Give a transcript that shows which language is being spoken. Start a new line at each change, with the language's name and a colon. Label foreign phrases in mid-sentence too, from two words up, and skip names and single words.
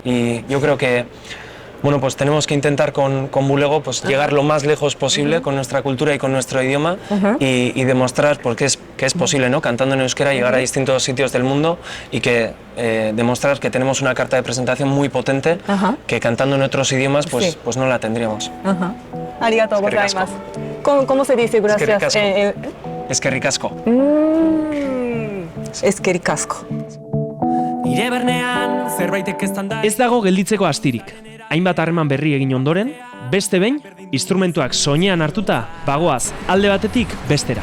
Spanish: Y yo creo que bueno, pues tenemos que intentar con Bulego pues llegar lo más lejos posible con nuestra cultura y con nuestro idioma y demostrar porque que es posible, ¿no? Cantando en euskera llegar a distintos sitios del mundo y que demostrar que tenemos una carta de presentación muy potente que cantando en otros idiomas pues no la tendríamos.
Japanese: ありがとうございます.
Spanish: ¿Cómo se dice gracias?
Basque: Eskerrik asko. Eskerrik asko. Ez dago gelditzeko astirik. Hainbat harreman berri egin ondoren, beste behin, instrumentuak soinean hartuta, bagoaz alde batetik bestera.